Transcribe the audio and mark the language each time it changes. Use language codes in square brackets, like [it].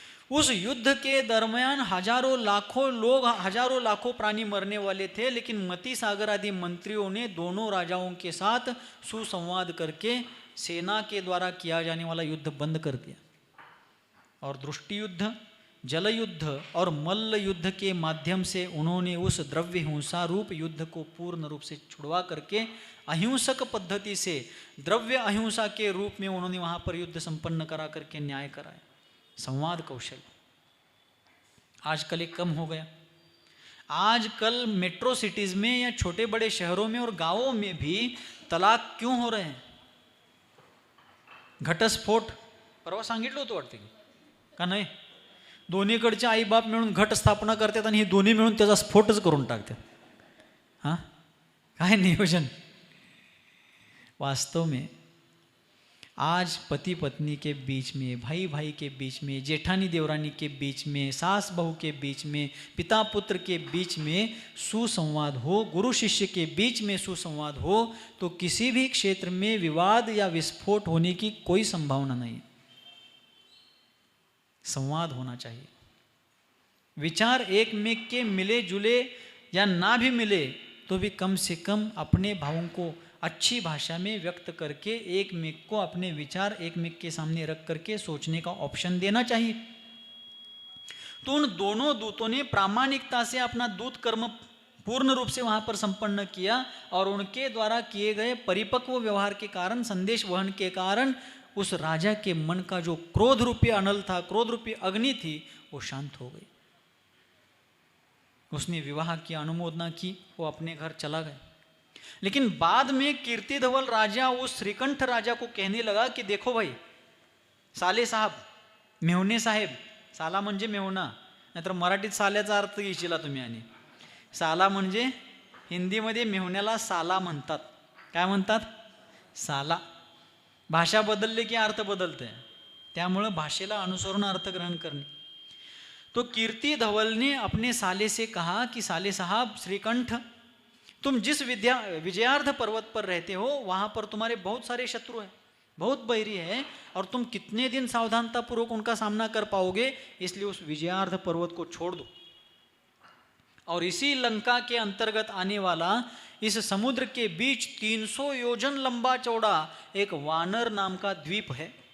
[hi] उस युद्ध के दरमियान हजारों लाखों लोग, हजारों लाखों प्राणी मरने वाले थे, लेकिन मति सागर आदि मंत्रियों ने दोनों राजाओं के साथ सुसंवाद करके सेना के द्वारा किया जाने वाला युद्ध बंद कर दिया और दृष्टि युद्ध, जल युद्ध और मल्ल युद्ध के माध्यम से उन्होंने उस द्रव्य हिंसा रूप युद्ध को पूर्ण रूप से छुड़वा करके अहिंसक पद्धति से द्रव्य अहिंसा के रूप में उन्होंने वहां पर युद्ध संपन्न करा करके न्याय कराया। संवाद कौशल आजकल एक कम हो गया। आजकल मेट्रो सिटीज में या छोटे बड़े शहरों में और गांवों में भी तलाक क्यों हो रहे हैं? [mr] घटस्फोट परवा सांगितलं होतं वाटते का नाही? दोन्हीकडचे आईबाप मिळून घट स्थापना करतात आणि हे दोन्ही मिळून त्याचा स्फोटच करून टाकतात। हां, काय नियोजन! [hi] वास्तव में आज पति पत्नी के बीच में, भाई भाई के बीच में, जेठानी देवरानी के बीच में, सास बहू के बीच में, पिता पुत्र के बीच में सुसंवाद हो, गुरु शिष्य के बीच में सुसंवाद हो तो किसी भी क्षेत्र में विवाद या विस्फोट होने की कोई संभावना नहीं। संवाद होना चाहिए। विचार एक मेक के मिले जुले या ना भी मिले तो भी कम से कम अपने भावों को अच्छी भाषा में व्यक्त करके एक मेक को अपने विचार एक मेक के सामने रख करके सोचने का ऑप्शन देना चाहिए। तो उन दोनों दूतों ने प्रामाणिकता से अपना दूत कर्म पूर्ण रूप से वहां पर संपन्न किया और उनके द्वारा किए गए परिपक्व व्यवहार के कारण, संदेश वहन के कारण उस राजा के मन का जो क्रोध रूपी अनल था, क्रोध रूपी अग्नि थी, वो शांत हो गई। उसने विवाह की अनुमोदना की, वो अपने घर चला गया। लेकिन बाद में कीर्ति धवल राजा उस श्रीकंठ राजा को कहने लगा कि देखो भाई, साले साहब, मेहुणे साहेब, [mr] साला म्हणजे मेहुणा, नाहीतर मराठीत साल्याचा अर्थ घेशीला तुम्ही। आणि साला म्हणजे हिंदीमध्ये मेहुण्याला साला म्हणतात। काय म्हणतात? साला। भाषा बदलले की अर्थ बदलते, त्यामुळे भाषेला अनुसरून अर्थ ग्रहण करणे। [hi] तो कीर्ति धवल ने अपने साले से कहा कि साले साहब, श्रीकंठ, तुम जिस विजयार्ध पर्वत पर रहते हो वहां पर तुम्हारे बहुत सारे शत्रु हैं, बहुत बैरी है, और तुम कितने दिन सावधानता पूर्वक उनका सामना कर पाओगे, इसलिए उस विजयार्ध पर्वत को छोड़ दो और इसी लंका के अंतर्गत आने वाला इस समुद्र के बीच 300 योजन लंबा चौड़ा एक वानर नाम का द्वीप है।